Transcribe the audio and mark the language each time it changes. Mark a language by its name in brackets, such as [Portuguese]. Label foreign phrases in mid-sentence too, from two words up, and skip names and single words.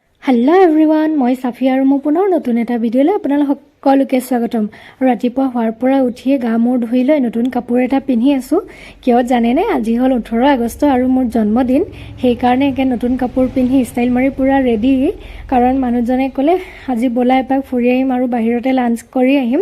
[English] Hello everyone [Assamese] মই চাফী আৰু মই পুনৰ নতুন এটা ভিডিঅ'লৈ আপোনালোক সকলোকে স্বাগতম। ৰাতিপুৱা হোৱাৰ পৰা উঠিয়ে গা মূৰ ধুই লৈ নতুন কাপোৰ এটা পিন্ধি আছো। কিয় জানেনে আজি হল 18 আগষ্ট আৰু মোৰ জন্মদিন। সেই কাৰণে একে নতুন কাপোৰ পিন্ধি ষ্টাইল মাৰি পুৰা ৰেডি, কাৰণ মানুহজনে ক'লে আজি বলা এপাক ফুৰি আহিম আৰু বাহিৰতে লাঞ্চ কৰি আহিম।